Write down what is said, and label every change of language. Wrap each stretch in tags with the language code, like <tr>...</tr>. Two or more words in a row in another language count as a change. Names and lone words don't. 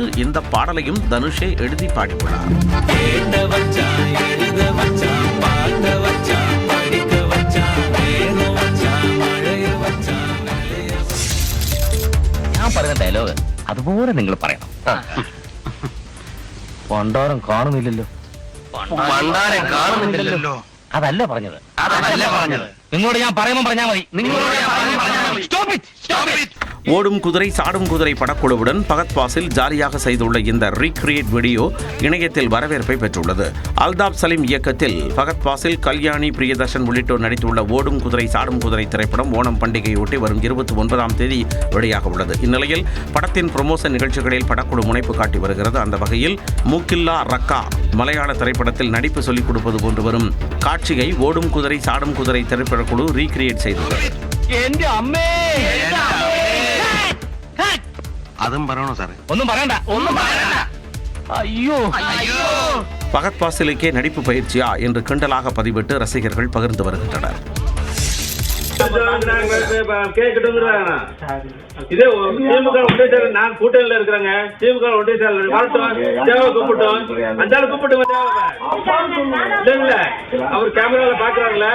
<ta>இந்த பாடலையும் தனுஷே எழுதி பாடியுள்ளார்.</ta> <ml>ഡയലോഗ് അതുപോലെ നിങ്ങൾ പറയണം. പണ്ടാരം കാണുന്നില്ലല്ലോ. അതല്ല പറഞ്ഞത്. നിങ്ങളോട് ഞാൻ പറയുമ്പോൾ പറഞ്ഞാൽ മതി.</ml> <ta>ஓடும் குதிரை சாடும் குதிரை படக்குழுவுடன் பகத் பாசில் ஜாலியாக செய்துள்ள இந்த ரீக்ரியேட் வீடியோ இணையத்தில் வரவேற்பை பெற்றுள்ளது. அல்தாப் சலீம் இயக்கத்தில் பகத் பாசில், கல்யாணி பிரியதர்ஷன் உள்ளிட்டோர் நடித்துள்ள ஓடும் குதிரை சாடும் குதிரை திரைப்படம் ஓணம் பண்டிகையொட்டி வரும் 29ஆம் தேதி வெளியாக உள்ளது. இந்நிலையில் படத்தின் ப்ரமோஷன் நிகழ்ச்சிகளில் படக்குழு முனைப்பு காட்டி வருகிறது. அந்த வகையில் மூக்கில்லா ரக்கா மலையாள திரைப்படத்தில் நடிப்பு சொல்லிக் கொடுப்பது போன்று வரும் காட்சியை ஓடும் குதிரை சாடும் குதிரை திரைப்படக்குழு ரீக்ரியேட் செய்துள்ளது.</ta> <ml>അതും പറയണോ സാറേ? ഒന്നും പറയണ്ട. അയ്യോ</ml> <ta>பகத் பாசிலுக்கே நடிப்பு பயிற்சியா என்று கிண்டலாக பதிவிட்டு ரசிகர்கள் பகிர்ந்து வருகின்றனர். இதே திமுக ஒன்றிய செயலர் நான் கூட்டணியில இருக்கிறேங்க. திமுக ஒன்றிய செயலர் கூப்பிட்டோம் அந்த கூப்பிட்டு அவர் கேமரால பாக்குறாங்களா?</ta>